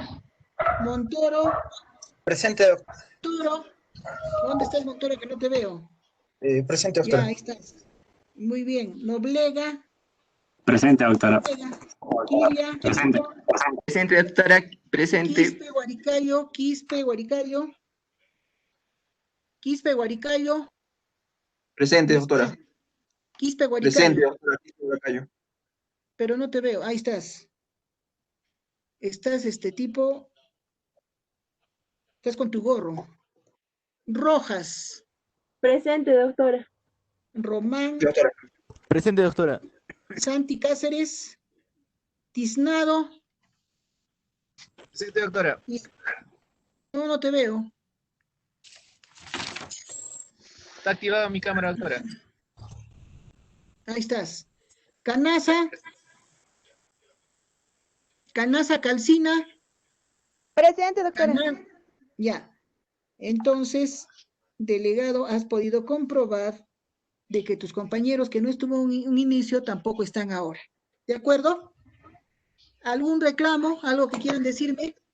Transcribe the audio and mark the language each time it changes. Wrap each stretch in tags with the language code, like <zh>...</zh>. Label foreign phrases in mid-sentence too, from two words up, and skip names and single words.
<es>Montoro. Presente, doctora. Montoro. ¿Dónde estás, Montoro? Que no te veo. Presente, Ya, doctora. ahí estás. Muy bien. Noblega. Presente, doctora. Kiria. Presente. Presente, doctora. Presente. Quispe, Guaricayo. Quispe, Guaricayo. Quispe, Guaricayo. Presente, doctora. Quispe, Guaricayo. Presente, doctora. Quispe, Guaricayo. Pero no te veo. Ahí estás. Estás tipo. Estás con tu gorro. Rojas. Presente, doctora. Román. Doctora. Presente, doctora. Santi Cáceres. Tiznado. Presente, doctora. No, no te veo. Está activada mi cámara, doctora. Ahí estás. Canaza. Canaza Calcina. Presente, doctora. Ya. Entonces, delegado, has podido comprobar de que tus compañeros que no estuvo un inicio tampoco están ahora. ¿De acuerdo? ¿Algún reclamo? ¿Algo que quieran decirme?</es>